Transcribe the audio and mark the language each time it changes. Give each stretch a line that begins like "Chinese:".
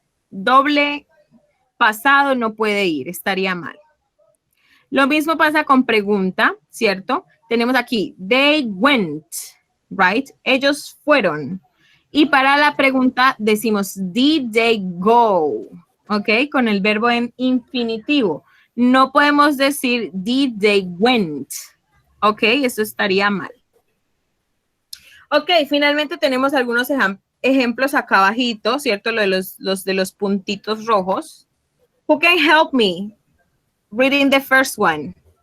Spanish: Doble pasado no puede ir, estaría mal. Lo mismo pasa con pregunta, ¿cierto? Tenemos aquí,
English: they went, right?
Spanish: Ellos fueron. Y para la pregunta decimos,
English: did they go?
Spanish: ¿Ok? Con el verbo en infinitivo. No podemos decir,
English: did they went?
Spanish: ¿Ok? Eso estaría mal. Ok, finalmente tenemos algunos ejemplos acá abajito, ¿cierto? Lo de los de los puntitos rojos.
English: Who can help me? Reading the first one.